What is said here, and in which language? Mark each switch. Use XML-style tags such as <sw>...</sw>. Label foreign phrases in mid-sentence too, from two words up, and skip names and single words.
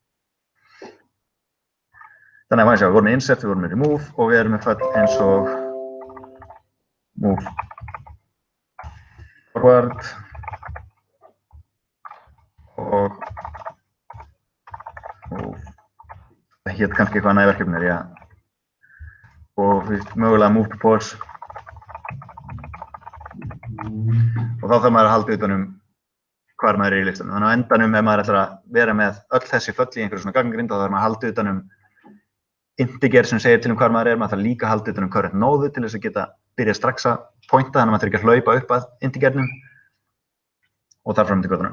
<is>Þannig að við vorum með insert, við vorum með remove og við erum með föll eins og</is> <en>move forward</en> <is>og move. Það hét kannski eitthvað annað í verkefninu, já. Og mögulega</is> <en>move to pause.</en> <is>Og þá þarf maður að halda utan hvar maður í listanum. Þannig að á endanum ef maður ætlar að vera með öll þessi föll í einhverju svona gagnagrind, þá þarf maður að halda utan integer sem segir til hvar maður maður þarf líka að halda utan current nóðu til þess að geta byrja strax að pointa, þannig að maður þarf ekki að hlaupa upp að integernum og þar fram til götunum.</is>